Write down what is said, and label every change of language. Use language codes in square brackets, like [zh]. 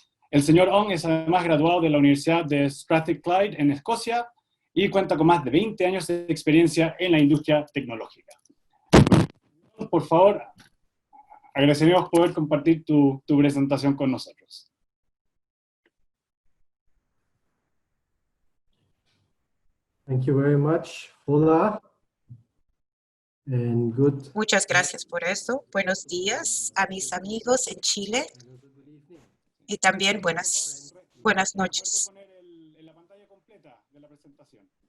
[es] El señor Ong es además graduado de la Universidad de Strathclyde en Escocia y cuenta con más de 20 años de experiencia en la industria tecnológica. Por favor, agradeceríamos poder compartir tu presentación con nosotros. [en] Thank you very much, Fola. And good. [es] Muchas gracias por eso. Buenos días a mis amigos en Chile y también buenas noches. La pantalla completa de la presentación.